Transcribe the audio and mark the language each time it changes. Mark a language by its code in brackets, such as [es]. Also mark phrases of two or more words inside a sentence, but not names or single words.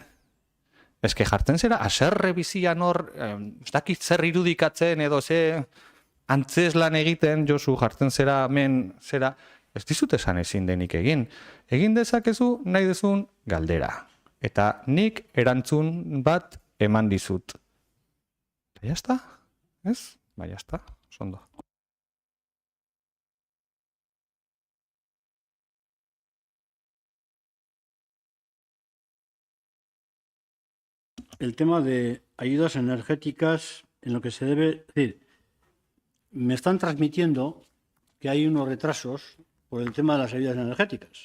[eu] Eske jartzen zera haserre bizian hor, ez dakit zer irudikatzen edo ze antzeslan egiten, Josu, jartzen zera hemen zera, ez dizut esan ezin denik egin. Egin dezakezu nahi duzun galdera. Eta nik erantzun bat eman dizut. Eta jazta? Ez? Ba, jazta. Ondo. [es] El tema de ayudas energéticas en lo que se debe... Es decir, me están transmitiendo que hay unos retrasos por el tema de las ayudas energéticas.